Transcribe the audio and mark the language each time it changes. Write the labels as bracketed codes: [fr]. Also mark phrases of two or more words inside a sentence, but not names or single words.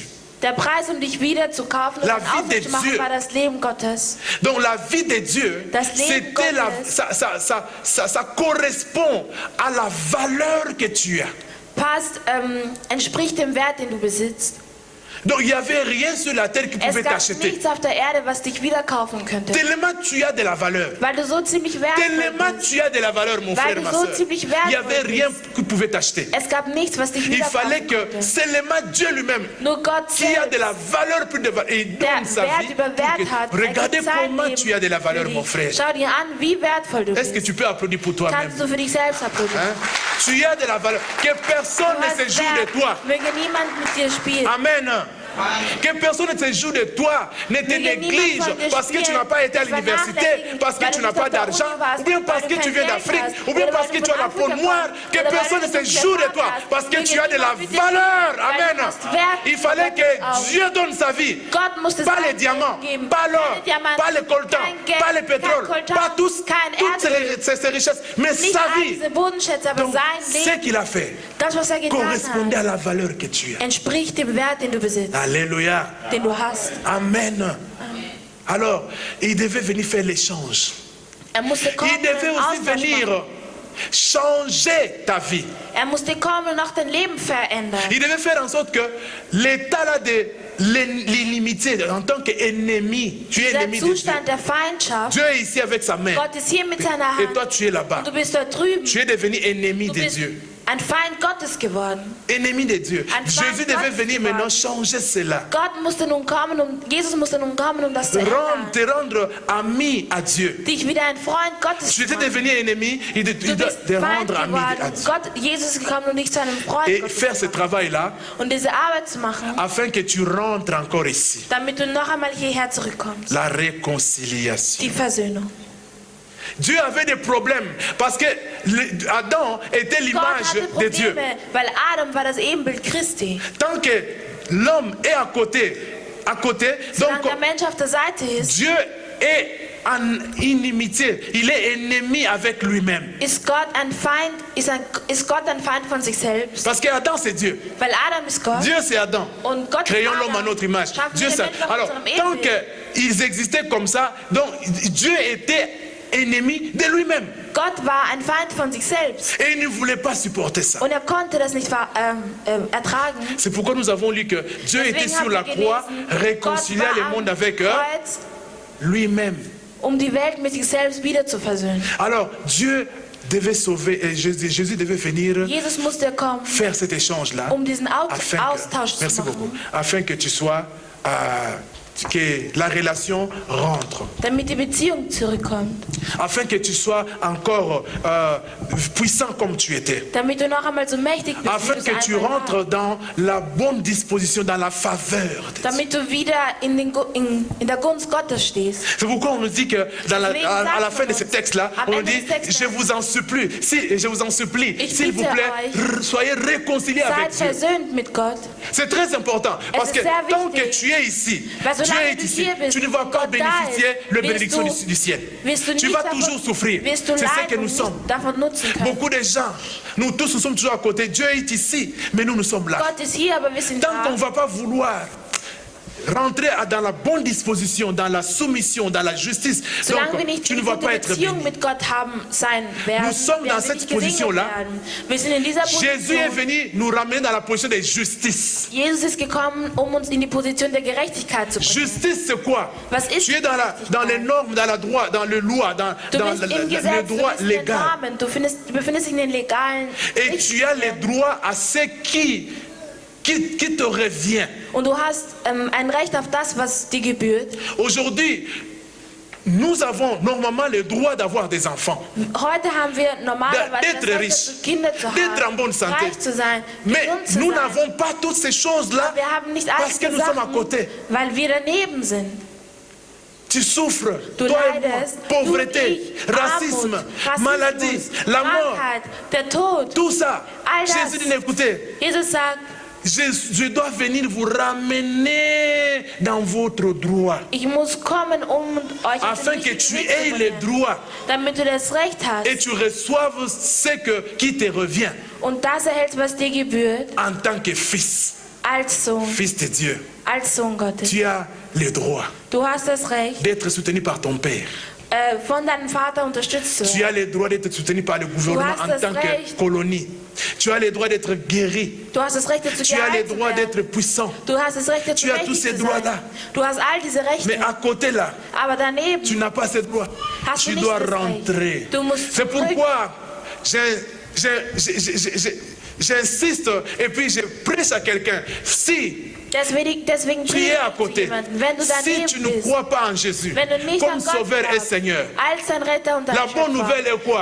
[de] Der Preis, dich wieder zu kaufen und aufrecht zu machen, war das Leben Gottes. [fr] Donc la vie de Dieu, c'était ça correspond à la valeur que tu as. [de] Passt, entspricht dem Wert, den du besitzt. [fr] Donc il n'y avait rien sur la terre qui pouvait t'acheter. [de] Nichts auf der Erde, was dich wieder kaufen könnte. [fr] Tellement tu as de la valeur. [de] Weil du so ziemlich wertvoll [fr] Tellement tu as de la valeur, mon frère, ma soeur. Il n'y avait rien qui pouvait t'acheter. [de] Es gab nichts, was dich wieder [fr] Il fallait que seulement Dieu lui-même, qui a de la valeur plus de valeur, et donne sa vie. Regardez comment tu as de la valeur, mon frère. [de] Schau dir an, wie wertvoll du bist. [fr] Est-ce que tu peux applaudir pour toi-même? [de] Kannst du für dich selbst applaudieren? [fr] Tu as de la valeur. Que personne ne se joue de toi. [de] Möge niemand mit dir spielen. [fr] Amen. Que personne ne se joue de toi, ne te néglige parce que tu n'as pas été à l'université, parce que tu n'as pas d'argent, ou bien parce que tu viens d'Afrique, ou bien parce que tu as la peau noire. Que personne ne se joue de toi parce que tu as de la valeur. Amen. Il fallait que Dieu donne sa vie. Pas les diamants, pas l'or, pas les coltans, pas le pétrole, pas toutes ces richesses, mais sa vie. Donc, ce qu'il a fait correspondait à la valeur que tu as. [de] Entspricht dem Wert, den du besitzt, [fr] Alléluia. [de] den du hast. [fr] Amen. Alors, il devait venir faire l'échange. [de] Musste kommen [fr] Il devait [de] und [fr] aussi [de] Austausch [fr] venir [de] machen. [fr] changer ta vie. [de] Musste kommen und auch dein Leben verändern. [fr] Il devait faire en sorte que l'état là de l'inimitié en tant qu'ennemi, tu es [de] Der [fr] ennemi de Dieu. [de] Zustand der Feindschaft, [fr] Dieu est ici avec sa main. [de] Gott ist hier mit seiner [fr] Et [de] Hand [fr] toi, tu es là-bas. [de] und du bist dort drüben. [fr] Tu es devenu ennemi [de] Du [fr] de [de] bist [fr] Dieu. [de] ein Feind Gottes geworden. [fr] Ennemi de Dieu. [de] Ein Feind [fr] Jésus devait [de] Gottes [fr] venir [de] geworden. [fr] maintenant changer cela. [de] Jesus musste nun kommen, das zu ändern. [fr] Te rendre ami à Dieu. [de] Dich wieder ein Freund Gottes [fr] Tu [de] zu [fr] étais [de] machen. [fr] devenu ennemi, il [de] Du [fr] doit [de] bist [fr] te [de] Feind [fr] rendre ami à [de] geworden. [fr] Dieu. [de] Jesus ist gekommen, um dich zu einem Freund [fr] Et [de] Gottes [fr] faire [de] zu [fr] ce [de] machen. [fr] travail-là [de] Und diese Arbeit zu machen, [fr] afin que tu rentres encore ici. [de] damit du noch einmal hierher zurückkommst. [fr] La réconciliation. [de] Die Versöhnung. [fr] Dieu avait des problèmes parce que Adam était [de] Gott [fr] l'image [de] hatte [fr] de Dieu. [de] Probleme, weil Adam war das Ebenbild Christi. [fr] Tant que l'homme est à côté, [de] Solange [fr] donc [de] der Mensch auf der Seite ist, [fr] Dieu est en inimitié, il est ennemi avec lui-même. [de] ist Gott ein Feind von sich selbst. [fr] Parce que Adam c'est Dieu. [de] Weil Adam ist Gott. [fr] Dieu c'est Adam. [de] Und Gott ist [fr] Créons l'homme à [de] Adam. [fr] notre image. [de] Schaffen [fr] Dieu [de] wir [fr] c'est. [de] den Menschen nach [fr] Alors, [de] unserem [fr] tant [de] Ebenbild. [fr] qu'ils existaient comme ça, donc Dieu était ennemi de lui-même. [de] Gott war ein Feind von sich selbst. [fr] Et il ne voulait pas supporter ça. [de] Und konnte das nicht ertragen. [fr] C'est pourquoi nous avons lu que Dieu [de] Deswegen [fr] était sur [de] haben [fr] la [de] wir [fr] croix, [de] gelesen, [fr] réconciliait [de] Gott [fr] le [de] war [fr] monde [de] am [fr] avec [de] Kreuz, [fr] lui-même. [de] die Welt mit sich selbst wieder zu versöhnen. [fr] Alors, Dieu devait sauver, et Jésus devait venir [de] Jesus musste kommen, [fr] faire cet échange-là. [de] diesen Austausch zu [fr] Merci [de] machen. [fr] beaucoup. Afin que tu sois, que la relation rentre. [de] Damit die Beziehung zurückkommt. [fr] Afin que tu sois encore puissant comme tu étais. [de] Damit du noch einmal so mächtig bist. [fr] Afin que tu rentres dans la bonne disposition, dans la faveur de Dieu. [de] Damit du wieder in der Gunst Gottes stehst. [fr] C'est pourquoi on nous dit que à la fin de ce texte-là, on nous dit, je vous en supplie, s'il vous plaît, soyez réconciliés avec Dieu. [de] Seid versöhnt mit Gott. [fr] C'est très important parce que tant que tu es ici, Dieu est ici, tu ne vas pas bénéficier de la bénédiction du ciel. Tu vas toujours souffrir. C'est ce que nous sommes. Beaucoup de gens, nous tous nous sommes toujours à côté. Dieu est ici, mais nous sommes là. Tant qu'on ne va pas vouloir rentrer dans la bonne disposition, dans la soumission, dans la justice, donc tu ne vas pas être béni. Nous sommes dans cette position-là. Jésus est venu nous ramener dans la position de justice. [de] Jesus ist gekommen, uns in die Position der Gerechtigkeit zu bringen. [fr] Justice, c'est quoi? [de] Was ist [fr] Tu es dans les normes, dans la droit, dans le loi, dans le droit légal. [de] Du befindest dich in den legalen [fr] Et tu as les droits à ce qui te revient. [de] Und du hast ein Recht auf das, was dir gebührt. [fr] Aujourd'hui, nous avons normalement le droit d'avoir des enfants, [de] Heute haben wir normalerweise [fr] d'être [de] das Recht [fr] riches, [de] dazu, Kinder zu [fr] d'être en [de] haben, [fr] bonne santé. [de] reich zu sein, [fr] Mais [de] gesund zu [fr] nous [de] sein. [fr] n'avons pas toutes ces choses-là [de] Wir haben nicht [fr] parce [de] alles [fr] que nous sommes à côté. [de] weil wir daneben sind. [fr] Tu souffres, [de] Du [fr] toi et moi, [de] leidest, [fr] pauvreté, [de] du, ich, [fr] racisme, [de] Armut, [fr] maladie, [de] Rassismus, [fr] la mort, [de] Krankheit, der Tod. [fr] tout ça. [de] All das. [fr] Jésus dit, écoutez, [de] Jesus sagt, [fr] je dois venir vous ramener dans votre droit, [de] ich muss kommen, euch [fr] afin [de] in den [fr] que [de] richtigen [fr] tu [de] Weg [fr] aies [de] zu [fr] les [de] bringen, [fr] droits [de] damit du das Recht hast [fr] et tu reçoives ce qui te revient [de] und das erhältst, was dir gebührt, [fr] en tant que fils, [de] als [fr] Dieu. [de] Sohn Gottes. [fr] Tu as le droit [de] Du hast das Recht, [fr] d'être soutenu par ton père. [de] von deinem Vater unterstützt zu [fr] Tu [de] werden. [fr] as le droit d'être soutenu par le gouvernement [de] Du hast [fr] en [de] das [fr] tant que [de] Recht. [fr] colonie. Tu as le droit d'être guéri. [de] Du hast das Recht dazu, [fr] Tu as le [de] geheilt zu [fr] droit [de] werden. [fr] d'être puissant. [de] Du hast das Recht dazu, [fr] Tu as tous [de] mächtig [fr] ces [de] zu sein. [fr] droits-là. [de] Du hast all diese Rechte. [fr] Mais à côté là, [de] Aber daneben [fr] tu n'as pas ce droit. [de] hast du [fr] Tu [de] nicht [fr] dois [de] das [fr] rentrer. [de] Recht. Du musst [fr] C'est [de] zurück. [fr] pourquoi j'insiste et puis je prêche à quelqu'un. Si Tu es à côté. Si tu ne crois pas en Jésus comme Sauveur et Seigneur, la bonne nouvelle est quoi?